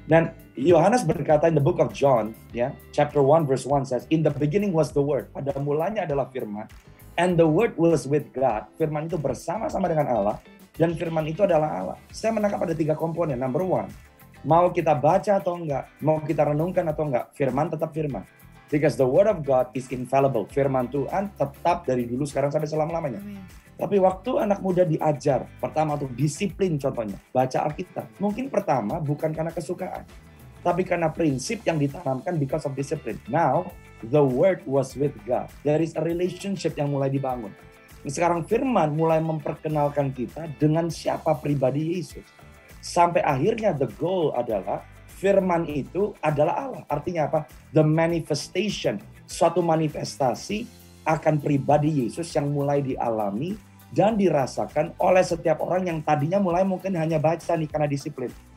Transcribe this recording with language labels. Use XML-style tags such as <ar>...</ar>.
<id>Dan Yohanes berkata</id> <en>in the book of John, ya, chapter 1 verse 1 says, in the beginning was the word.</en> <id>Pada mulanya adalah firman,</id> <en>and the word was with God.</en> <id>Firman itu bersama-sama dengan Allah, dan firman itu adalah Allah. Saya menangkap ada 3 komponen. Number 1, mau kita baca atau enggak, mau kita renungkan atau enggak, firman tetap firman.</id> <en>Because the word of God is infallible.</en> <id>Firman Tuhan tetap dari dulu, sekarang, sampai selama-lamanya. Tapi waktu anak muda diajar, pertama untuk disiplin contohnya, baca Alkitab. Mungkin pertama bukan karena kesukaan, tapi karena prinsip yang ditanamkan</id> <en>because of discipline. Now, the word was with God. There is a relationship</en> <id>yang mulai dibangun. Sekarang firman mulai memperkenalkan kita dengan siapa pribadi Yesus. Sampai akhirnya the goal adalah firman itu adalah Allah. Artinya apa?</id> <en>The manifestation,</en> <id>suatu manifestasi akan pribadi Yesus yang mulai dialami dan dirasakan oleh setiap orang yang tadinya mulai mungkin hanya baca nih karena disiplin.</id>